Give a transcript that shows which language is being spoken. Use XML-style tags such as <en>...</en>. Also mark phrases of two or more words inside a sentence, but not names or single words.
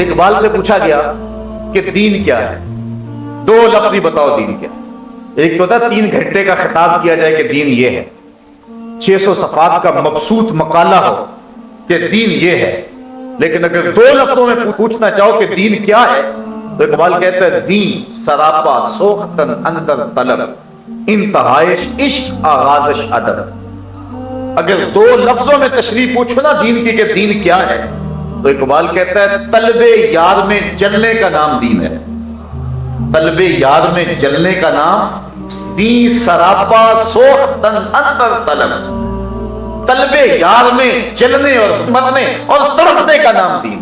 <ur>اقبال سے پوچھا گیا کہ دین کیا ہے، 2 لفظ ہی بتاؤ دین کیا۔ ایک تو تھا 3 گھنٹے کا خطاب کیا جائے کہ دین یہ ہے، 600 صفحات کا مبسوط مقالہ ہو کہ دین یہ ہے، لیکن اگر 2 لفظوں میں پوچھنا چاہو کہ دین کیا ہے تو اقبال کہتا ہے</ur> <fa>دین سراپا سوختن اندر طلب، انتہائش عشق آغازش ادب۔</fa> <ur>اگر 2 لفظوں میں تشریح پوچھو نا دین کی کہ دین کیا ہے تو اقبال کہتا ہے طلب یار میں جلنے کا نام دین ہے۔ طلب یار میں جلنے کا نام</ur> <fa>دین سراپا سوختن اندر طلب،</fa> <ur>طلب یار میں جلنے اور مرنے اور تڑپنے کا نام دین ہے۔</ur>